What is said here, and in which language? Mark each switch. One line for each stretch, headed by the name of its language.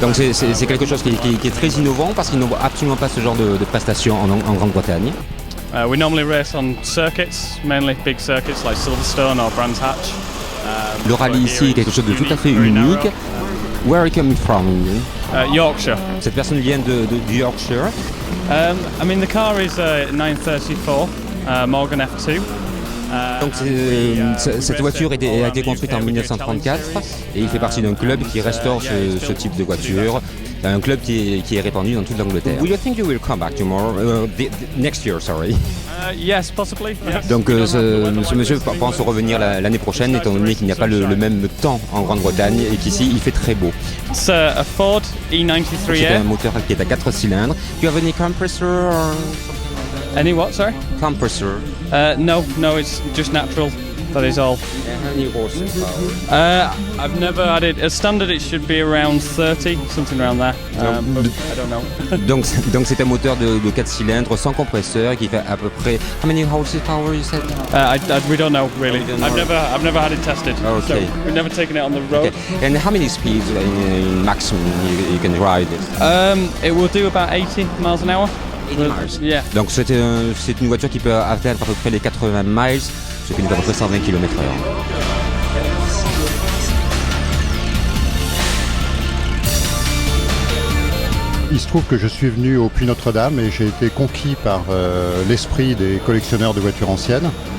French: Donc c'est quelque chose qui est très innovant parce qu'ils n'ont absolument pas ce genre de prestations en Grande-Bretagne.
English: We normally race on circuits, mainly big circuits like Silverstone or Brands Hatch.
French: Le rallye ici est quelque chose de tout à fait unique.
English: Where are you coming from? Yorkshire.
French: Cette personne vient du Yorkshire.
English: I mean, the car is a 934 Morgan F2.
French: Donc cette voiture a été construite en 1934 et il fait partie d'un club qui restaure ce type de voiture, un club qui est répandu dans toute l'Angleterre.
English: Will you think you will come back tomorrow, next year, sorry? Yes, possibly. Yes.
French: Donc ce monsieur pense revenir l'année prochaine étant donné qu'il n'y a pas le même temps en Grande-Bretagne et qu'ici il fait très beau.
English: It's a Ford E93
French: C'est un moteur qui est à 4 cylindres.
English: Do you have any compressor? Or... Any what, sorry? Compressor. No, it's just natural. That is all. How many horsepower? I've never had it. As standard, it should be around 30, something around there. But I don't know.
French: Donc c'est un moteur de 4 cylindres sans compresseur qui fait à peu près.
English: How many horsepower you said? We don't know really. don't know. I've never had it tested. Okay. So we've never taken it on the road. Okay. And how many speeds in maximum you can ride it? It will do about 80 miles an hour. 80 miles. Yeah.
French: Donc c'est une voiture qui peut atteindre à peu près les 80 miles, ce qui nous fait à peu près 120 km/h. Il se trouve que je suis venu au Puy Notre-Dame et j'ai été conquis par l'esprit des collectionneurs de voitures anciennes.